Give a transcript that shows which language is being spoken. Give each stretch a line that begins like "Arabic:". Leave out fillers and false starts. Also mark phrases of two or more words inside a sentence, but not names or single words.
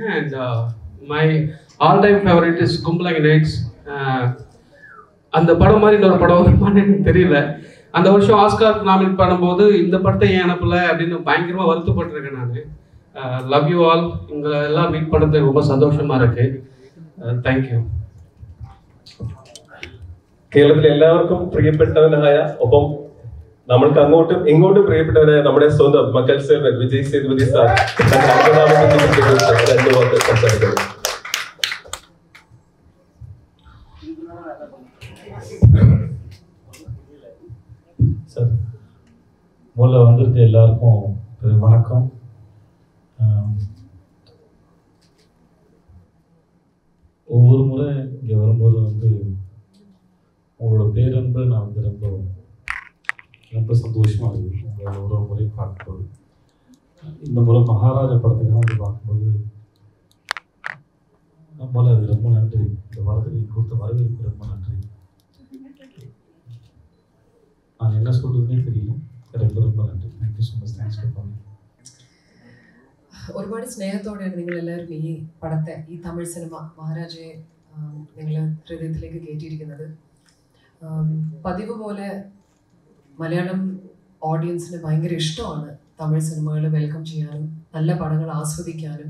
English: and my all time favorite is கும்பலாங்கி நைட்ஸ்.
Tamil: அந்த படம் மாதிரி இன்னொரு படம் வருமானு எனக்கு தெரியல. அந்த வருஷம் ஆஸ்கார் நாமினேட் பண்ணும்போது இந்த படத்தை ஏன் அனுப்பல அப்படின்னு பயங்கரமாக வருத்தப்பட்டிருக்கேன்.
English: நான் love you all.
Tamil: உங்களை எல்லாம் மீட் பண்ணுறது ரொம்ப சந்தோஷமாக இருக்கு.
Malayalam: താങ്ക്യൂ. കേരളത്തിലെ എല്ലാവർക്കും പ്രിയപ്പെട്ടവനായ ഒപ്പം നമ്മൾക്ക് അങ്ങോട്ടും ഇങ്ങോട്ടും പ്രിയപ്പെട്ടവനായ നമ്മുടെ സ്വന്തം മക്കൾ സേവൻ വിജയ് സേതുപതി സാർ രണ്ടു വാക്ക് സംസാരിക്കുന്നു.
Tamil: சார், முதல்ல வந்திருக்க எல்லாருக்கும் வணக்கம். ஒவ்வொரு முறை இங்கே வரும்போது வந்து உங்களோட பேரன்பு நான் வந்து ரொம்ப சந்தோஷமாக இருக்குது. உங்களை ஒரு முறை பார்க்கும்போது, இந்த முறை மகாராஜா படத்துக்காக வந்து பார்க்கும்போது நம்மளால் அது ரொம்ப நன்றி. இந்த படத்துக்கு கொடுத்த வரவேற்பு ரொம்ப நன்றி. நான் என்ன சொல்றதுன்னே தெரியல. ரொம்ப நன்றி.
English: thank you so much. thanks for coming.
Malayalam: ഒരുപാട് സ്നേഹത്തോടെയാണ് നിങ്ങൾ എല്ലാവരും ഈ പടത്തെ, ഈ തമിഴ് സിനിമ മഹാരാജയെ നിങ്ങൾ ഹൃദയത്തിലേക്ക് കയറ്റിയിരിക്കുന്നത്. പതിവ് പോലെ മലയാളം ഓഡിയൻസിന് ഭയങ്കര ഇഷ്ടമാണ് തമിഴ് സിനിമകൾ വെൽക്കം ചെയ്യാനും നല്ല പടങ്ങൾ ആസ്വദിക്കാനും.